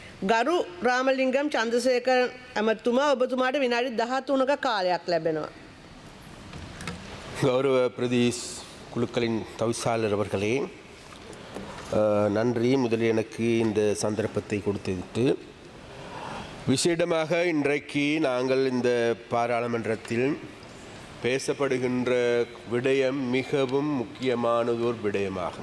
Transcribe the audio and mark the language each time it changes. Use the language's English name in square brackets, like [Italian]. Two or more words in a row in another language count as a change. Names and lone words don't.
[Sinhala] ගරු රාමලිංගම් චන්ද්‍රසේකර ඇමතුමා ඔබතුමාට විනාඩි 13ක කාලයක් ලැබෙනවා. [Tamil] கௌரவ பிரதேஷ் குழுக்களின் தவிசாளர் அவர்களே, நன்றி. முதலில் எனக்கு இந்த சந்தர்ப்பத்தை கொடுத்துவிட்டு விசேடமாக இன்றைக்கு நாங்கள் இந்த பாராளுமன்றத்தில் பேசப்படுகின்ற விடயம் மிகவும் முக்கியமானதோர் விடயமாகும்.